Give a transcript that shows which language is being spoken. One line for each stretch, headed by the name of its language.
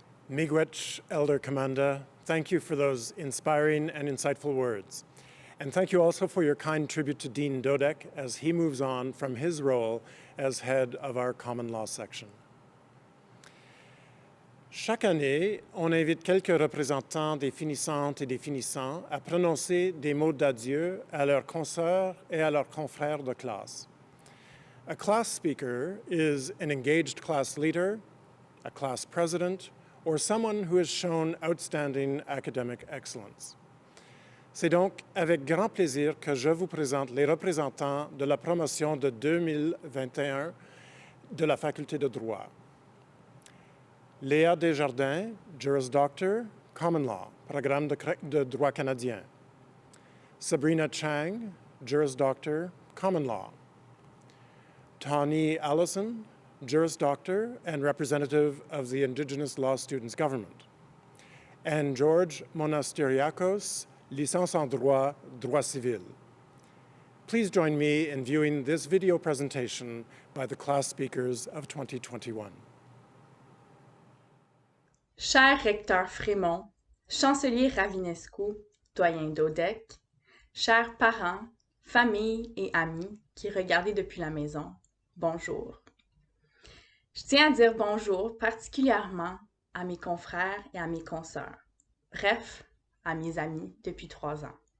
English: Miigwech, Elder Commander, thank you for those inspiring and insightful words. And thank you also for your kind tribute to Dean Dodek as he moves on from his role as head of our common law section.
French: Chaque année, on invite quelques représentants des finissantes et des finissants à prononcer des mots d'adieu à leurs consoeurs et à leurs confrères de classe.
English: A class speaker is an engaged class leader, a class president, or someone who has shown outstanding academic excellence.
French: C'est donc avec grand plaisir que je vous présente les représentants de la promotion de 2021 de la Faculté de droit. Léa Desjardins, Juris Doctor, Common Law, Programme de droit canadien.
English: Sabrina Chang, Juris Doctor, Common Law. Tawny Allison, Juris Doctor and representative of the Indigenous Law Students Government.
French: And George Monasteriakos, licence en droit, droit civil.
English: Please join me in viewing this video presentation by the class speakers of 2021.
French: Cher recteur Frémont, chancelier Ravinescu, doyen Dodek, chers parents, familles et amis qui regardez depuis la maison, bonjour. Je tiens à dire bonjour particulièrement à mes confrères et à mes consoeurs, bref, à mes amis depuis 3 ans.